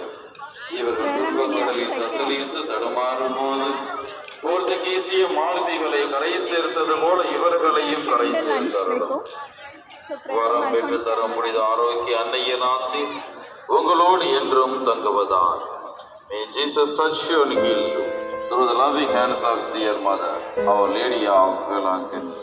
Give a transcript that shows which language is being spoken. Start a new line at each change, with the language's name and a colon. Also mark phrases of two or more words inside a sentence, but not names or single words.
Tamil: இவர்கள் துன்பங்களில் தத்தளித்து தடுமாறும் போது போர்த்துகீசிய மாலத்தீவுகளை கரை சேர்த்தது போல இவர்களையும் கரை சேர்த்தார்கள். வரம் பெற்று தர முடிந்த ஆரோக்கிய அன்னையின் ஆசி உங்களோடு என்றும் தங்குவதான்.
English: May Jesus touch you and heal you through the loving hands of His dear Mother, Our Lady of Velankin.